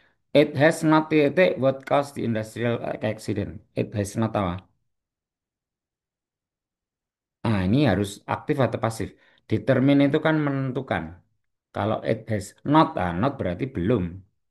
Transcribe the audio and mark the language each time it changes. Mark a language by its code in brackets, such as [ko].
[en] It has not [id] titik [en] what caused the industrial accident. It has not [id] apa? Nah, ini harus aktif atau pasif. Determine itu kan menentukan. Kalau [en] it has not, [id] not berarti belum.